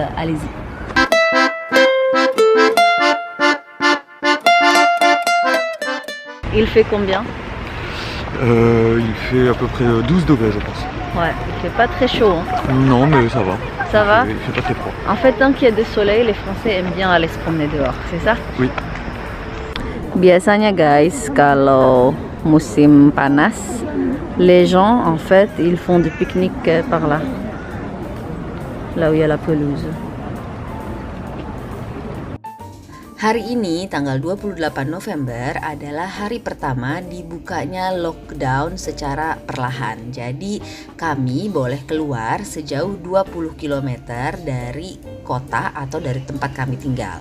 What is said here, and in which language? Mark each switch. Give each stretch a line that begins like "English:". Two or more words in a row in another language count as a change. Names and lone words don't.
French: Allez-y. Il fait combien? Il fait à peu près 12 degrés, je pense. Ouais, il fait pas très chaud. Hein. Non, mais ça va. Ça va? Il fait pas très froid. En fait, tant qu'il y a du soleil, les Français aiment bien aller se promener dehors, c'est ça? Oui.
Indonesian: Biasanya guys, kalau musim panas,
French: les gens en fait, ils font du pique-nique par là où il y a la pelouse.
Indonesian: Hari ini, tanggal 28 November, adalah hari pertama dibukanya lockdown secara perlahan. Jadi, kami boleh keluar sejauh 20 km dari kota atau dari tempat kami tinggal.